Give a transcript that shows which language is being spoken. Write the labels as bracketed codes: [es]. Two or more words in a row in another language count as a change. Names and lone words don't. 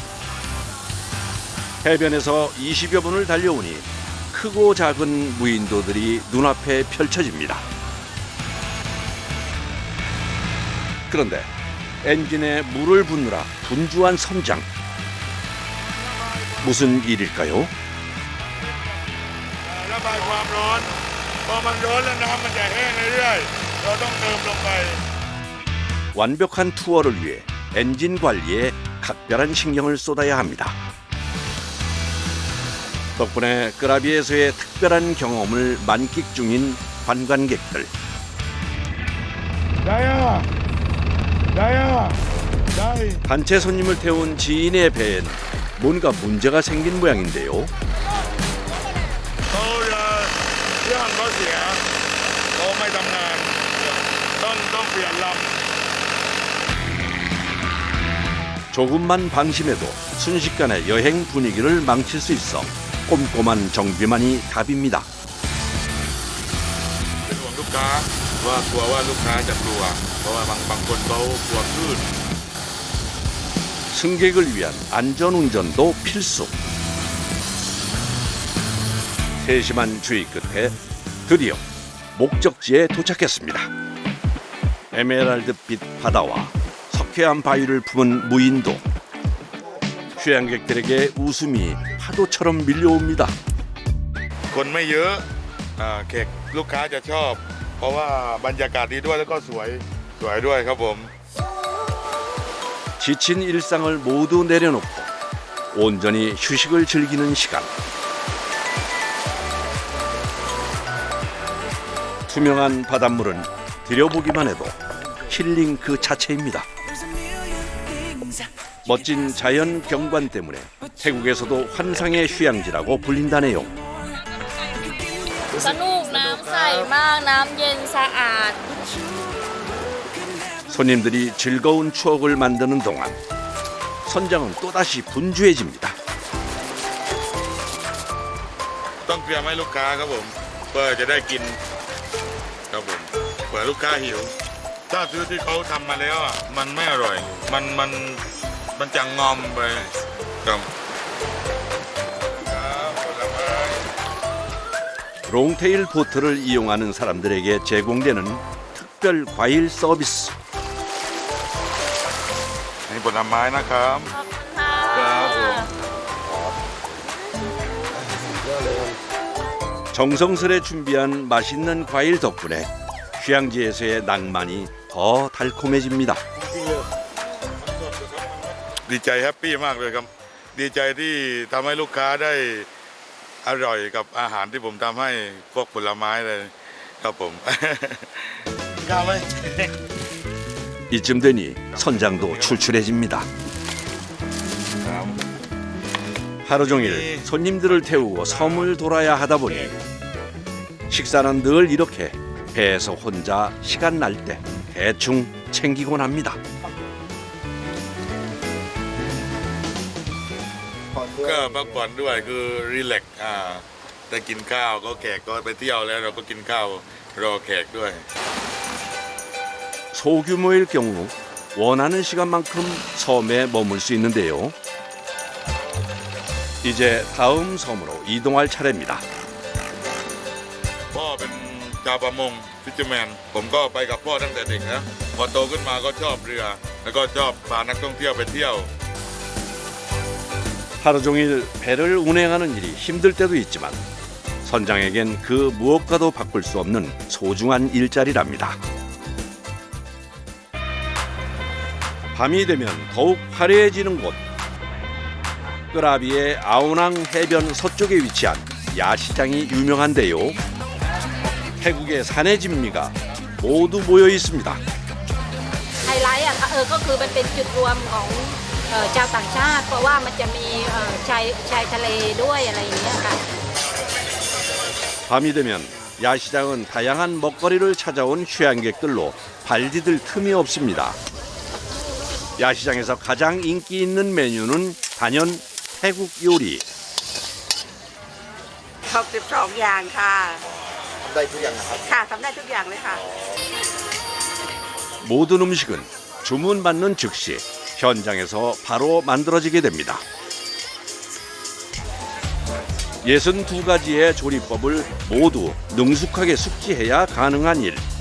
[ko] 해변에서 20여 분을 달려오니 크고 작은 무인도들이 눈앞에 펼쳐집니다. 그런데 엔진에 물을 붓느라 분주한 선장. 무슨 일일까요? [th] ระบายความร้อนพอมันร้อนแล้วน้ำมันจะแห้งเรื่อยๆเราต้องเติมลงไป [ko] 완벽한 투어를 위해 엔진 관리에 각별한 신경을 쏟아야 합니다. 덕분에 끄라비에서의 특별한 경험을 만끽 중인 관광객들. 단체 손님을 태운 지인의 배엔 뭔가 문제가 생긴 모양인데요. [th] เครื่องเขาเสียเขาไม่ทำงานต้องเปลี่ยนลำ [ko] 조금만 방심해도 순식간에 여행 분위기를 망칠 수 있어 꼼꼼한 정비만이 답입니다. [th] เป็นห่วงลูกค้าว่ากลัวว่าลูกค้าจะกลัวเพราะว่าบางคนเขากลัวคลื่น [ko] 승객을 위한 안전운전도 필수. 세심한 주의 끝에 드디어 목적지에 도착했습니다. 에메랄드빛 바다와 석회암 바위를 품은 무인도. 휴양객들에게 웃음이 파도처럼 밀려옵니다. [th] คนไม่เยอะแขกลูกค้าจะชอบ เพราะว่าบรรยากาศดีด้วยแล้วก็สวยด้วยครับผม [ko] 지친 일상을 모두 내려놓고 온전히 휴식을 즐기는 시간. 투명한 바닷물은 들여보기만 해도 힐링 그 자체입니다. 멋진 자연 경관 때문에 태국에서도 환상의 휴양지라고 불린다네요. [th] สนุกน้ำใสมากน้ำเย็นสะอาด [ko] 손님들이 즐거운 추억을 만드는 동안 선장은 또다시 분주해집니다. [th] ต้องเตรียมให้ลูกค้าครับผมเพื่อจะได้กินครับผมเผื่อลูกค้าหิวถ้าซื้อที่เขาทำมาแล้วมันไม่อร่อยมันจะงอมไปครับ [ko] 롱테일 보트를 이용하는 사람들에게 제공되는 특별 과일 서비스. [th] นี่ผลไม้นะครับครับผม [ko] 정성스레 준비한 맛있는 과일 덕분에 휴양지에서의 낭만이 더 달콤해집니다. [th] ดีใจแฮปปี้มากเลยครับดีใจที่ทำให้ลูกค้าได้อร่อยกับอาหารที่ผมทำให้พวกผลไม้เลยครับผม ข้าวไหม [ko] 이쯤 되니 선장도 출출해집니다. 하루 종일 손님들을 태우고 섬을 돌아야 하다 보니 식사는 늘 이렇게 배에서 혼자 시간 날 때 대충 챙기곤 합니다. [th] ก็พักผ่อนด้วยคือรีแลกซ์ได้กินข้าวก็แขกก็ไปเที่ยวแล้วเราก็กินข้าวรอแขกด้วย [ko] 소규모일 경우 원하는 시간만큼 섬에 머물 수 있는데요. 이제 다음 섬으로 이동할 차례입니다. [th] พ่อเป็นชาวประมงฟิชเชอร์แมนผมก็ไปกับพ่อตั้งแต่เด็กนะพอโตขึ้นมาก็ชอบเรือแล้วก็ชอบพานักท่องเที่ยวไปเที่ยว [ko] 하루 종일 배를 운행하는 일이 힘들 때도 있지만 선장에겐 그 무엇과도 바꿀 수 없는 소중한 일자리랍니다. 밤이 되면 더욱 화려해지는 곳. 끄라비의 아오낭 해변 서쪽에 위치한 야시장이 유명한데요. 태국의 산의 진미가 모두 모여 있습니다. [th] ไฮไลท์อะค่ะก็คือมันเป็นจุดรวมของชาวต่างชาติเพราะว่ามันจะมีชายทะเลด้วยอะไรอย่างเงี้ยค่ะ [ko] 밤이 되면 야시장은 다양한 먹거리를 찾아온 휴양객들로 발디딜 틈이 없습니다. 야시장에서 가장 인기 있는 메뉴는 단연 태국 요리. [th] 62 อย่างค่ะ ได้ทุกอย่างนะครับ ค่ะทำได้ทุกอย่างเลยค่ะ [ko] 모든 음식은 주문받는 즉시 현장에서 바로 만들어지게 됩니다. 62가지의 조리법을 모두 능숙하게 숙지해야 가능한 일.